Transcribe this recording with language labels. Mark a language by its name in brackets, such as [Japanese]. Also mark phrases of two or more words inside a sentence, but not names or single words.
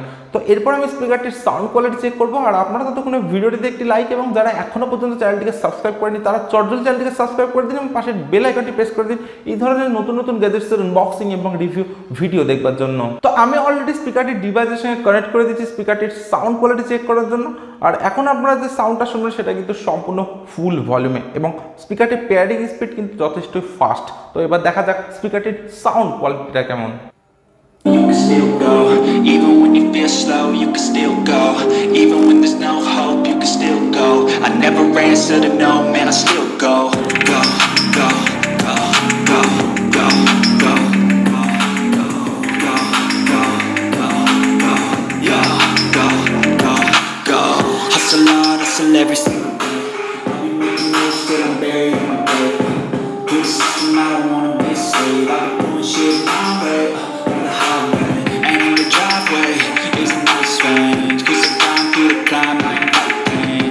[Bangla] তো এরপর আমি স্পিকারটির [English] sound quality check [Bangla] করবো। আর আপনারা ততক্ষণে ভিডিওটিতে একটি লাইক এবং যারা এখনো পর্যন্ত [English] channeltike subscribe [Bangla] করেনি তারা চটজলদি [English] channeltike subscribe [Bangla] করে দিন এবং পাশের [English] bell iconti press [Bangla] করে দিন এই ধরনের নতুন নতুন গ্যাজেটসের আনবক্সিং এবং [English] review video [Bangla] দেখবার জন্য। তো আমি অলরেডি [English] speakertir deviceer [Bangla] সঙ্গে কানেক্ট করে দিচ্ছি স্পিকারটির [English] sound quality check [Bangla] করার জন্য। আর এখন আপনারা যে সাউন্ডটা শুনবেন সেটা কিন্তু সম্পূর্ণ [English] full volumee [Bangla] এবং স্পিকারটির [English] pairing speed [Bangla] কিন্তু যথেষ্টই ফাস্ট। তো এবার দেখা যাক স্পিকারটির [English] sound qualityta [Bangla] কেমন। [English] You can still go, even when you feel slow, you can still go, even when there's no hope, you can still go. I never answer to no, man, I still go, go, go, go, go, go, go, go, go, go, go, go, yeah, go, go, go. Hustle hard, hustle every single day. I'm making moves till I'm buried in my grave. Through the system, I don't wanna be a slave. I've been doing shit my way. And on the driveway isn't no strange, 'cause I've gone through the climb, I ain't got pain.